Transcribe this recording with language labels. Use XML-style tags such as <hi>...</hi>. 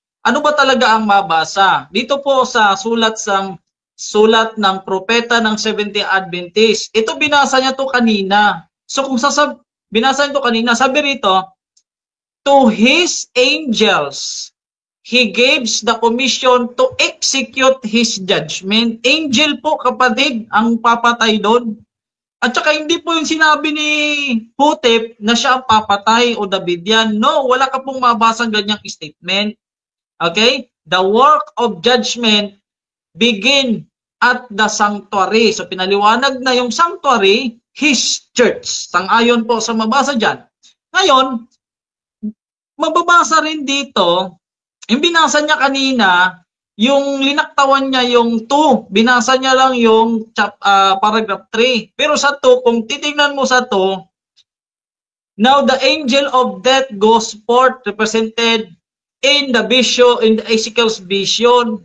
<tl>Ano ba talaga ang mabasa? Dito po sa sulat ng propeta ng Seventh-day Adventist. Ito binasa niya to kanina. So kung binasa niya to kanina, sabi rito,</tl> <en>to his angels, he gives the commission to execute his judgment.</en> <tl>Angel po, kapatid, ang papatay doon. At saka hindi po yung sinabi ni Hutep na siya ang papatay o Davidian. No, wala ka pong mabasang ganyang statement. Okay?</tl> <en>The work of judgment begin at the sanctuary.</en> <tl>So pinaliwanag na yung sanctuary, his church. Sang-ayon po sa mabasa dyan. Ngayon, mababasa rin dito, yung binasa niya kanina, yung linaktawan niya yung 2, binasa niya lang yung paragraph 3. Pero sa 2, kung titingnan mo sa</tl> <en>2, now the angel of death goes forth represented in the vision, in the Ezekiel's vision.</en>